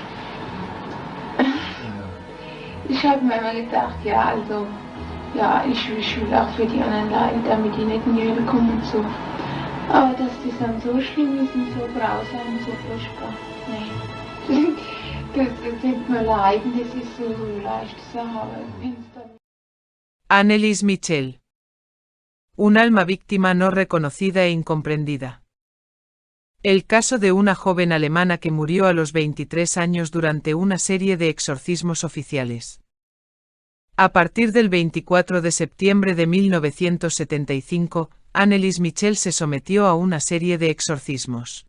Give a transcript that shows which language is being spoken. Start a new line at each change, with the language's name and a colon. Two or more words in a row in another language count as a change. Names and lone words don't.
German: Ich habe mir immer gedacht, ja, also, ja, ich will auch für die anderen leiden, damit die nicht in die Hölle kommen und so. Aber dass das dann so schlimm ist und so grausam und so furchtbar, nee. Das tut mir leid, das ist so leicht zu sagen, aber Anneliese Michel.
Spanish: Un alma víctima no reconocida e incomprendida. El caso de una joven alemana que murió a los 23 años durante una serie de exorcismos oficiales. A partir del 24 de septiembre de 1975, Anneliese Michel se sometió a una serie de exorcismos.